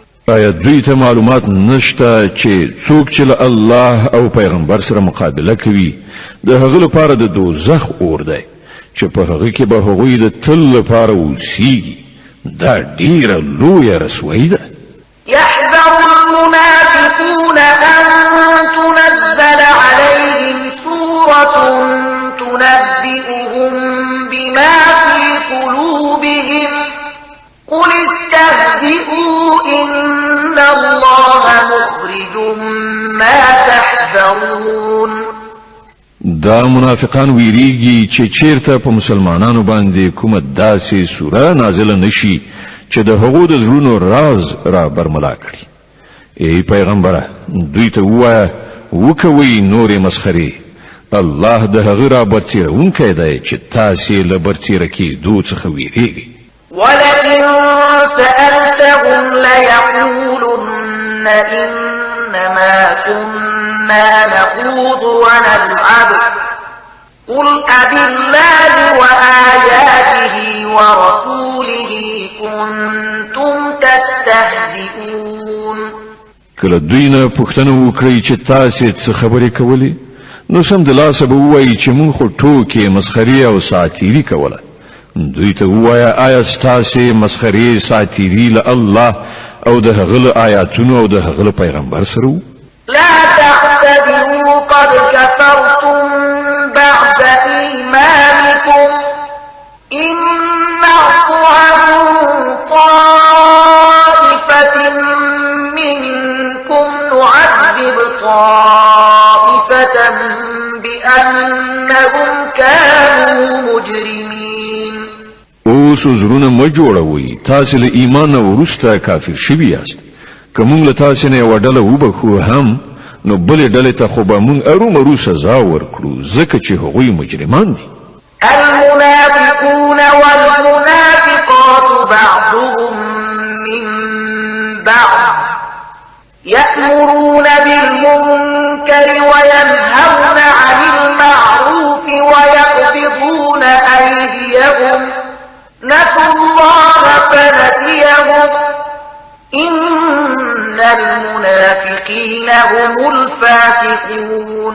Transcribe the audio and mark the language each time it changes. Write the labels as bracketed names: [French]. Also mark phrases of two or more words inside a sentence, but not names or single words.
[Pashto] آیا دوی ته معلومات نشته چې څوک چې له الله او پیغمبر سره مقابله کوي د هغه لپاره د دوزخ اور دی چې په هغه کې به هغوی د تل لپاره اوسیږي دا ډیره لویه رسوایی ده [Arabic] يحذر المنافقون أن تنزل عليهم سورة تنبئهم بما في قلوبهم قل استهزئوا إن الله مخرج ما تحذرون [Pashto] دا منافقان ویریږي چې چیرته په مسلمانانو باندې کومه داسې سوره نازله نشي چې د هغو د زړونو راز را برملا کړي ای پیغمبره دوی ته ووایه وکوئ نورې مسخرې الله د هغه را برڅیرونکی دی چې تاسې له برڅیره کېدو څخه ویریږئ [Arabic] ولئن سألتهم ليقولن إنما كنا نخوض ونلعب قل أبالله وآياته ورسوله كنتم تستهزئون [Pashto] کله دوی نه پوښتنه وکړي چې تاسې څه خبرې کولې نو سمدلاسه به ووایي چې موږ خو ټوکې مسخرې او ساعتیري کوله دوی ته ووایه آیا ستاسې مسخرې ساعتیري له الله او د هغه له آیاتونو او د هغه له پیغمبر سره وو [Arabic] لا تعتذروا قد كفرتم بعد إيمانكم إن نعفو عن طائفة منكم نعذب طائفة بأنهم كانوا مجرمين [Pashto] اوس زړونه مه جوړوئ تاسې له ایمان وروسته کافر شوي یاست که موږ له تاسې نه یوه ډله وبخو هم نو بلې ډلې ته خو به موږ ارومرو سزا ورکړو ځکه چې هغوی مجرمان دي [Arabic] المنافقون والمنافقات بعضهم من بعض يأمرون بالمنكر وينهون عن المعروف ويقبضون أيديهم نسوا الله فنسيهم إن المنافقين هم الفاسقون